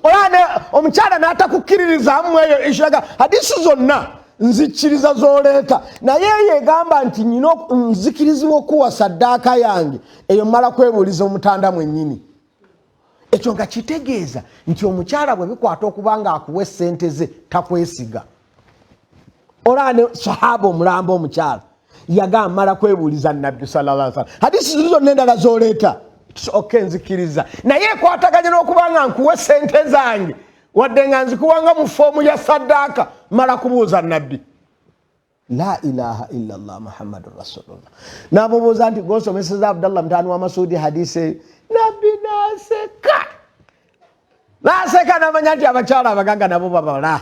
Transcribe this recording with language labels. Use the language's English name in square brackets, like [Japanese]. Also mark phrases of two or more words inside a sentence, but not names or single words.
[Ganda] Omukyala n'atakukkiririzamu eyo ishaga hadisi zonna nzikkiriza z'oleeta, naye yegamba nti nyina nzikirizibwa okuwa saddaaka yange eyo mmala kwebuuliza omutanda mwennyini. Ekyo nga kitegeeza nti omukyala bwe bikwata okuba nga akuwa essente ze takwesiga. Olane sahaba omulamba omukyala yagamba mmala kwebuuliza Nabbi [Arabic] صلى الله عليه وسلم. [Ganda] Hadisi zonna endala z'oleeta okay nzikiriza, naye ekwataganye n'okuba nga nkuwa sente zange wadde nga nzikuwanga mu foomu ya saddaaka mala kubuuza Nabbi. [Arabic] لا إله إلا الله محمد رسول الله. [Ganda] N'amubuuza nti gw'osomeseza Abdallah mutaani wa Mas'ud hadisi eyo, Nabbi n'aseka n'amanya nti abakyala abagagga nabo babala.